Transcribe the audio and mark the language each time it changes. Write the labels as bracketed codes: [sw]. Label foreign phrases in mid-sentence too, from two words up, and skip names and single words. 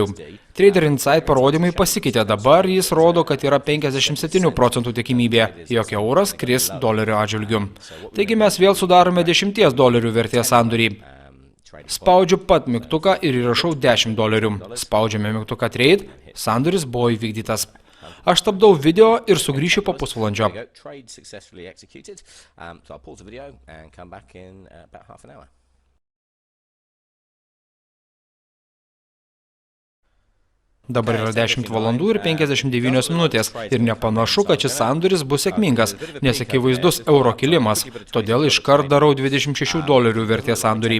[lt] Trader Insight parodymai pasikeitė, dabar jis rodo, kad yra 57% tikimybė, jog euras kris dolerio atžvilgiu. Taigi mes vėl sudarome $10 vertės sandorį. Spaudžiu pat mygtuką ir įrašau $10. Spaudžiame mygtuką Trade, sandoris buvo įvykdytas. Aš stabdau video ir sugrįšiu po pusvalandžio. [en] There you go. Trade successfully executed. So I'll pause the video and come back in about half an hour. [lt] Dabar yra 10 valandų ir 59 minutės ir nepanašu, kad šis sandoris bus sėkmingas, nes akivaizdus euro kilimas, todėl iškart darau $26 vertės sandorį.